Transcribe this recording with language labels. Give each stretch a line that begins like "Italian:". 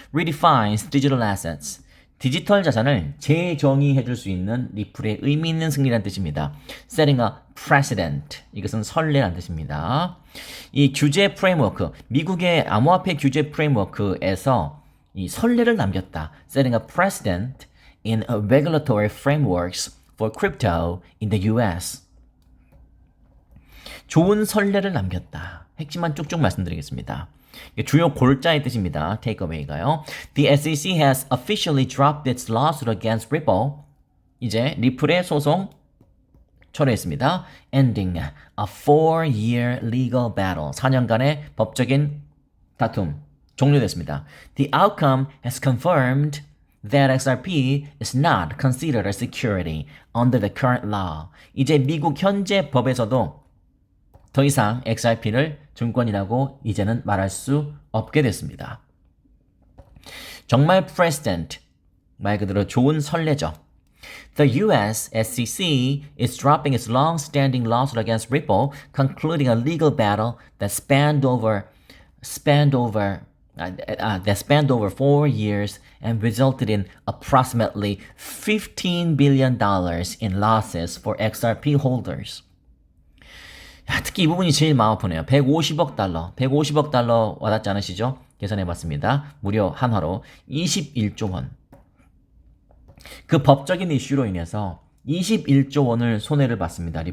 English: Redefines digital assets,
Korean: 디지털 자산을 재정의해 줄 수 있는 리플의 의미 있는 승리란 뜻입니다.
English: Setting a precedent,
Korean: 이것은 선례란 뜻입니다. 이 규제 프레임워크, 미국의 암호화폐 규제 프레임워크에서 이 선례를 남겼다.
English: Setting a precedent in regulatory frameworks for crypto in the US.
Korean: 좋은 선례를 남겼다. 핵심만 쭉쭉 말씀드리겠습니다. 주요 골자의 뜻입니다. takeaway가요.
English: The SEC has officially dropped its lawsuit against Ripple.
Korean: 이제 리플의 소송 철회했습니다.
English: Ending a 4-year legal battle.
Korean: 4년간의 법적인 다툼 종료됐습니다.
English: The outcome has confirmed that XRP is not considered a security under the current law.
Korean: 이제 미국 현재 법에서도 더 이상 XRP를 증권이라고 이제는 말할 수 없게 됐습니다. 정말 president, 말 그대로 좋은 선례죠.
English: The U.S. SEC is dropping its long-standing lawsuit against Ripple, concluding a legal battle that spanned over 4 years and resulted in approximately $15 billion in losses for XRP holders.
Korean: 특히 이 부분이 제일 마음 아프네요. 150억 달러 와닿지 않으시죠? 계산해봤습니다. 무려 한화로 21조 원. 그 법적인 이슈로 인해서 21조 원을 손해를 봤습니다.